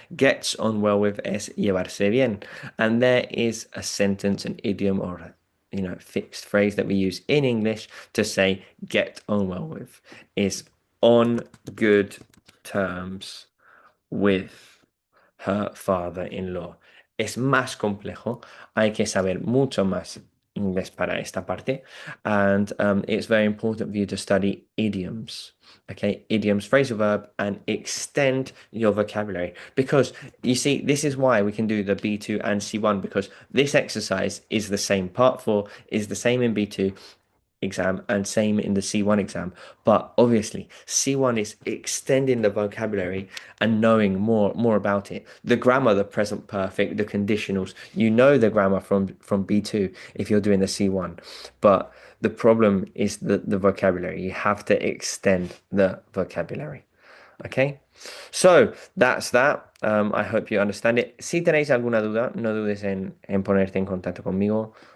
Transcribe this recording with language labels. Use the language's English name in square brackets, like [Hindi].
[English] Gets on well with [Spanish] es llevarse bien. [English] And there is a sentence, an idiom, or a fixed phrase that we use in English to say get on well with is on good terms with her father-in-law. [Spanish] Es más complejo, hay que saber mucho más inglés para esta parte, [English] and it's very important for you to study idioms. Okay, idioms, phrasal verb, and extend your vocabulary. Because you see, this is why we can do the B2 and C1, because this exercise is the same. Part 4 is the same in B2 exam and same in the C1 exam. But obviously, C1 is extending the vocabulary and knowing more about it. The grammar, the present perfect, the conditionals, you know the grammar from B2 if you're doing the C1. But the problem is the vocabulary. You have to extend the vocabulary. Okay? So, that's that. I hope you understand it. [Spanish] Si tenéis alguna duda, no dudes en ponerte en contacto conmigo.